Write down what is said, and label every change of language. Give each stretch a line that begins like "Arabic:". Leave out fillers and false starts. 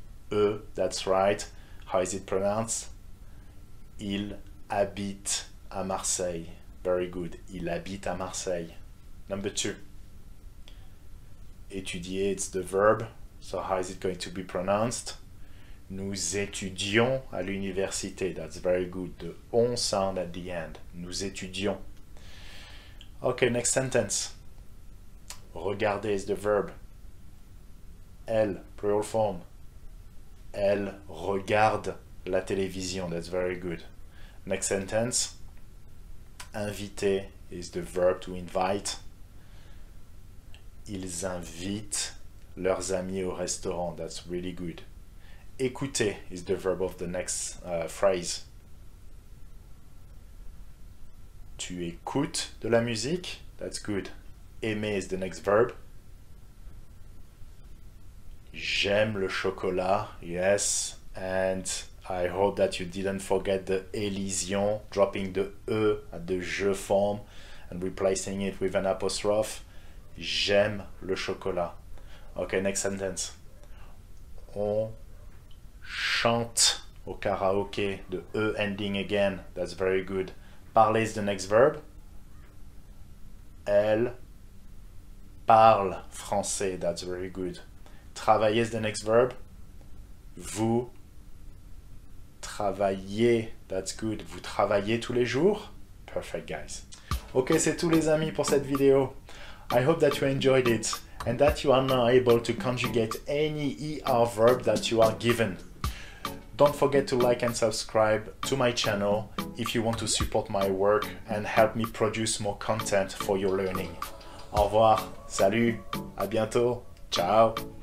English: E, that's right. How is it pronounced?
French: Il habite à Marseille.
English: Very good.
French: Il habite à Marseille.
English: Number 2. Étudier, it's the verb. So how is it going to be pronounced?
French: Nous étudions à l'université.
English: That's very good. The on sound at the end.
French: Nous étudions.
English: Okay, next sentence. Regarder is the verb. Elle, plural form.
French: Elle regarde la télévision.
English: That's very good. Next sentence. Inviter is the verb to invite.
French: Ils invitent leurs amis au restaurant.
English: That's really good. Écouter is the verb of the next phrase.
French: Tu écoutes de la musique.
English: That's good. Aimer is the next verb.
French: J'aime le chocolat.
English: Yes. And I hope that you didn't forget the Elision, dropping the E at the je form and replacing it with an apostrophe.
French: J'aime le chocolat.
English: Okay, next sentence.
French: On chante au karaoké.
English: The E ending again. That's very good. Parler is the next verb.
French: Elle parle français.
English: That's very good. Travailler is the next verb.
French: Vous travaillez.
English: That's good.
French: Vous travaillez tous les jours.
English: Perfect, guys.
French: Ok, c'est tout les amis pour cette vidéo.
English: I hope that you enjoyed it and that you are now able to conjugate any ER verb that you are given. Don't forget to like and subscribe to my channel if you want to support my work and help me produce more content for your learning.
French: Au revoir, salut, à bientôt,
English: ciao.